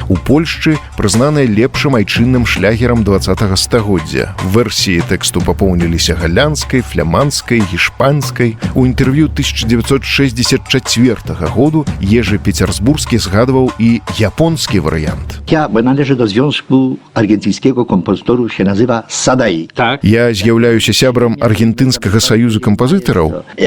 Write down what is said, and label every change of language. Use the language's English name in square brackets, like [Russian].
[Belarusian] У Польшчы прызнанае лепшым айчынным шлягерам 20-го стагоддзя. Версіі тэксту папоўніліся галянскай, фламандскай, гішпанскай. У інтэрв'ю 1964 году Ежы Пецербургскі згадваў і японскі варыянт. [Polish] Ja należę do związku argentyńskiego kompozytorów, się nazywa Sadai. [Belarusian] Я з'яўляюся сябрам аргентынскага саюза кампазітараў.